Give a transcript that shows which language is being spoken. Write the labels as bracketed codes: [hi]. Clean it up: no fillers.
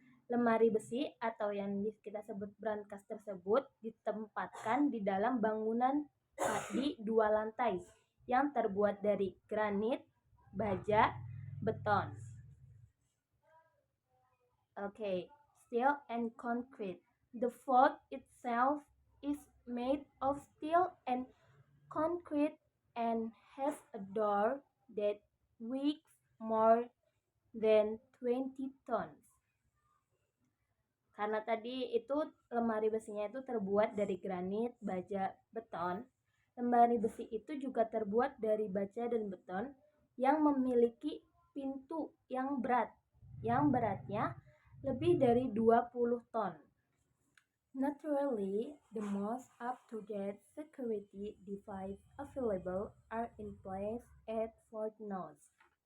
[id] Lemari besi atau yang kita sebut brankas tersebut ditempatkan di dalam bangunan di dua lantai yang terbuat dari granit, baja, beton. [en] Okay, steel and concrete. The vault itself is made of steel and concrete and has a door that weighs more than 20 tons. [id] Karena tadi itu lemari besinya itu terbuat dari granit, baja, beton. Lemari besi itu juga terbuat dari baja dan beton yang memiliki pintu yang berat, yang beratnya lebih dari 20 ton. [en] Naturally, the most up-to-date security devices available are in place at Fort Knox.